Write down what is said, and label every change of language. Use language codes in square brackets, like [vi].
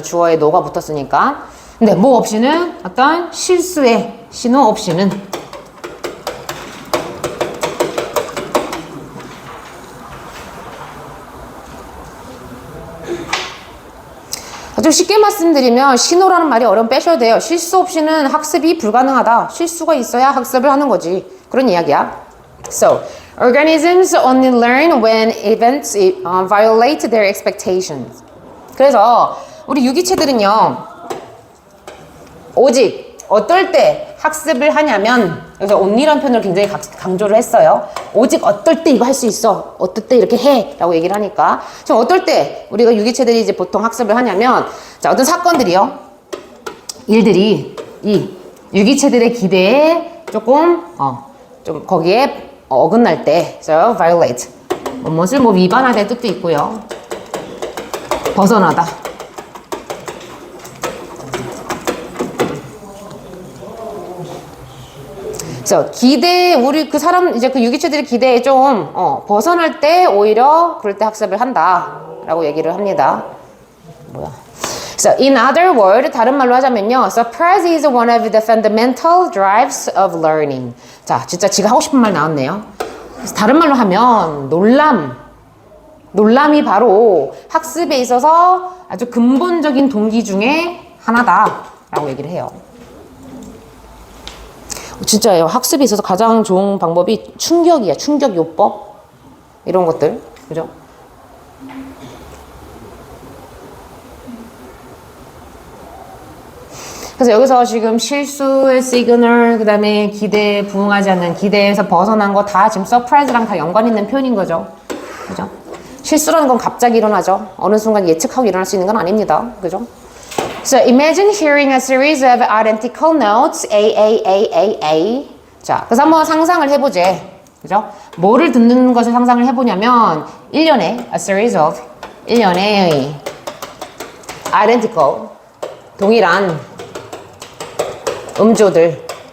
[ko] 주어에 no가 붙었으니까. 근데 뭐 없이는 어떤 실수의 신호 없이는 좀 쉽게 말씀드리면 신호라는 말이 어려움 빼셔야 돼요. 실수 없이는 학습이 불가능하다. 실수가 있어야 학습을 하는 거지. 그런 이야기야. [en] So, organisms only learn when events violate their expectations. [ko] 그래서 우리 유기체들은요. 오직 어떨 때 학습을 하냐면 여기서 only라는 표현을 굉장히 강조를 했어요. 오직 어떨 때 이거 할 수 있어. 어떨 때 이렇게 해. 라고 얘기를 하니까. 지금 어떨 때 우리가 유기체들이 이제 보통 학습을 하냐면 자, 어떤 사건들이요. 일들이 이 유기체들의 기대에 조금 좀 거기에 어긋날 때 [en] so violate [ko] 무엇을 뭐 위반하다의 뜻도 있고요. 벗어나다. 그래서 기대, 우리 그 사람, 이제 그 유기체들의 기대에 좀, 벗어날 때 오히려 그럴 때 학습을 한다. 라고 얘기를 합니다. 뭐야. [en] So, in other words, [ko] 다른 말로 하자면요. [en] Surprise is one of the fundamental drives of learning. [ko] 자, 진짜 지가 하고 싶은 말 나왔네요. 그래서 다른 말로 하면, 놀람이 바로 학습에 있어서 아주 근본적인 동기 중에 하나다. 라고 얘기를 해요. 진짜예요. 학습에 있어서 가장 좋은 방법이 충격이야. 충격 요법. 이런 것들. 그죠? 그래서 여기서 지금 실수의 시그널, 그 다음에 기대에 부응하지 않는, 기대에서 벗어난 거 다 지금 서프라이즈랑 다 연관 있는 표현인 거죠. 그죠? 실수라는 건 갑자기 일어나죠. 어느 순간 예측하고 일어날 수 있는 건 아닙니다. 그죠? [en] So imagine hearing a series of identical notes, A. [ko] 자, 그래서 한번 상상을 해보제. 그죠? 뭐를 듣는 것을 상상을 해보냐면, 1년에, [en] a series of, [ko] 1년에 identical, 동일한 음조들.